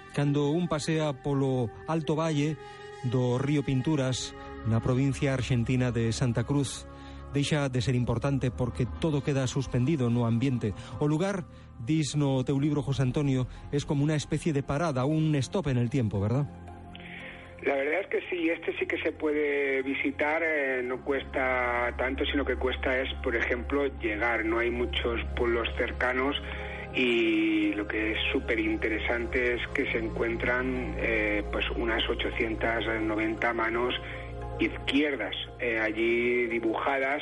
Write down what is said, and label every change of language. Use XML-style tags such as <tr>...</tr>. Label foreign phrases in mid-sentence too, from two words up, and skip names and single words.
<gl>cando un pasea polo Alto Valle do río Pinturas na provincia argentina de Santa Cruz deixa de ser importante porque todo queda suspendido no ambiente. O lugar, dis no teu libro, José Antonio,</gl> <es>es como una especie de parada, un stop en el tiempo, ¿verdad? La verdad es que sí, este sí que se puede visitar, no cuesta tanto, sino que cuesta es, por ejemplo, llegar. No hay muchos pueblos cercanos y lo que es súper interesante es que se encuentran pues unas 890 manos izquierdas allí dibujadas.</es>